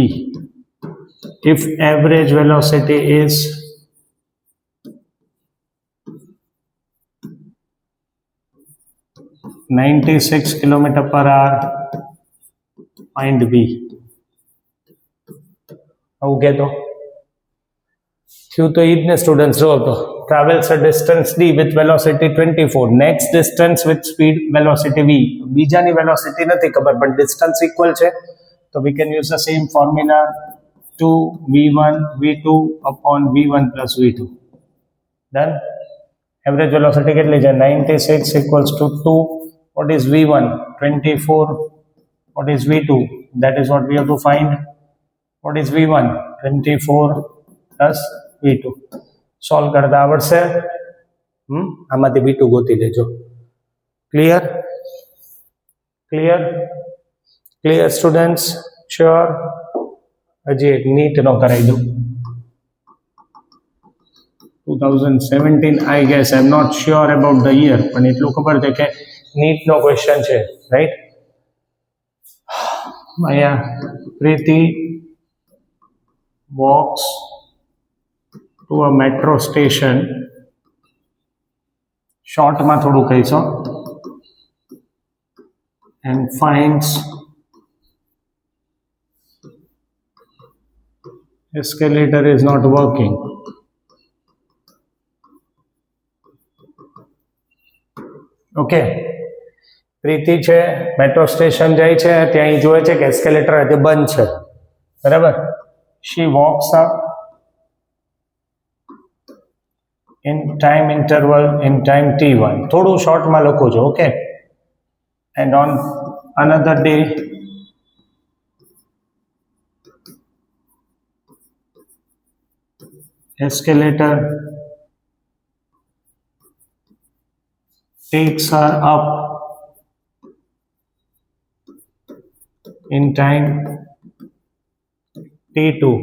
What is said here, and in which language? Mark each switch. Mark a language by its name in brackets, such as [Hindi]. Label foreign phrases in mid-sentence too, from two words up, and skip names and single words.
[English] If average velocity is 96 km per hour, find v. [Gujarati] આવું કહેતો થયું તો ઈ જ ને સ્ટુડન્ટ્સ. જો તો [English] travels a distance d with velocity 24, next distance with speed velocity v. [Gujarati] બીજાની વેલોસિટી નથી ખબર પણ [English] distance equal [Gujarati] છે, તો [English] we can use the same formula 2 v1 v2 upon v1 plus v2. Done. average velocity [Gujarati] કેટલી છે [English] 96 equals to 2. What is v1? 24. What is v2? That is what we have to find. What is v1? 24 plus v2. [Gujarati] સોલ્વ કરતા આવડશે. આમાંથી v2 ગોતી લેજો. [English] clear students? sure? [Gujarati] હજી એક નીટ નો કરાવી દઉં. 2017 [English] I guess. I'm not sure about the year, [Gujarati] પણ એટલું ખબર છે કે નીટ નો ક્વેશ્ચન છે, રાઈટ? [English] અહીંયા પ્રીતિ walks to a metro station. [Gujarati] શોર્ટમાં થોડું કહીશો. [English] And finds escalator is not working. [Gujarati] ઓકે, પ્રીતિ છે, [English] metro station [Gujarati] જાય છે, ત્યાં એ જોવે છે કે એસ્કેલેટર આજે બંધ છે, બરાબર? [English] She walks up in time interval in time t1. [Gujarati] થોડું શોર્ટમાં લખું છું, ઓકે? [English] And on another day, escalator takes her up in time t2.